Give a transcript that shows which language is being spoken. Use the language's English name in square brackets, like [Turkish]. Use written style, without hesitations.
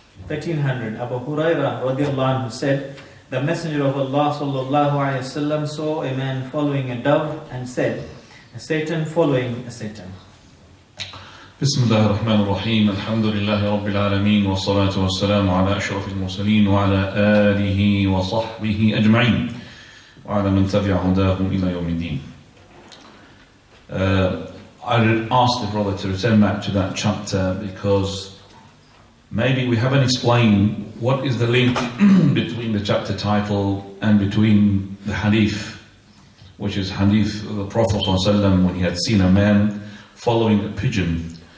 [English] 1300, Abu Hurairah radiallahu anhu said, the Messenger of Allah sallallahu alayhi wasallam saw a man following a dove and said, a Satan following a Satan. [Arabic] بسم الله الرحمن الرحيم الحمد لله رب العالمين والصلاة والسلام على أشرف المرسلين وعلى آله وصحبه أجمعين وعلى من تبع هداهم إلى يوم الدين. [English] I asked the brother to return back to that chapter because maybe we haven't explained what is the link between the chapter title and between the hadith, which is hadith of the Prophet ﷺ when he had seen a man following a pigeon.